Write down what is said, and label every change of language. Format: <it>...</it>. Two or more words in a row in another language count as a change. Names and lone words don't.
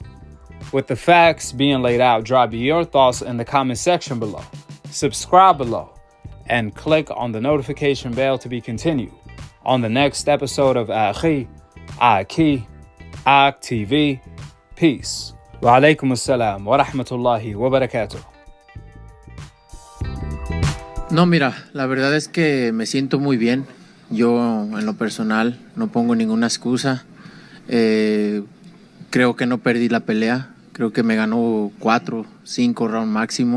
<en>With the facts being laid out, drop your thoughts in the comment section below. Subscribe below and click on the notification bell to be continued on the next episode of Akhi, Akhi TV. Peace.</en> <ar>وعليكم السلام ورحمة الله وبركاته.</ar> <es>No, mira, la verdad es que me siento muy bien. Yo, en lo personal, no pongo ninguna excusa. Creo que no perdí la pelea. Creo que me ganó 4, 5 rounds máximo.</es>